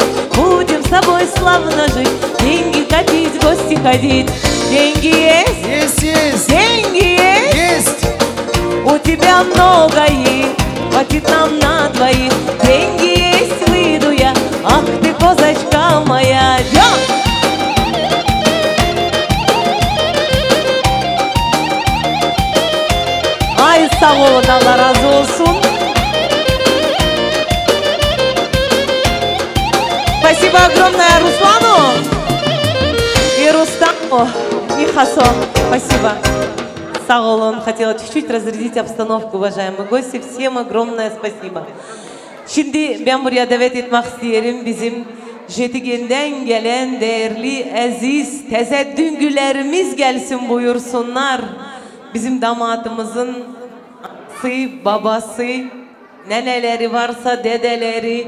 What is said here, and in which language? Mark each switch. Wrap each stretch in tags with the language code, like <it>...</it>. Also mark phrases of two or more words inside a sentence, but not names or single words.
<ru>Будем с тобой славно жить, деньги копить, в гости ходить. Деньги есть? Есть. Деньги есть? У тебя много их, хватит нам на двоих. Деньги есть, выйду я, ах ты, козочка моя.</ru> <az>Ay sağ olun, Allah razı olsun.</az> <ru>Спасибо огромное Руслану и Рустаму и Хасо. Спасибо.</ru> <az>Sağ olun.</az> <ru>Хотела чуть-чуть разрядить обстановку, уважаемые гости. Всем огромное спасибо.</ru> <tr>Şimdi ben buraya davet etmek isterim bizim Jetigenden gelen değerli, aziz, teze düngülerimiz gelsin buyursunlar. Bizim damadımızın anası, babası, neneleri varsa dedeleri.</tr>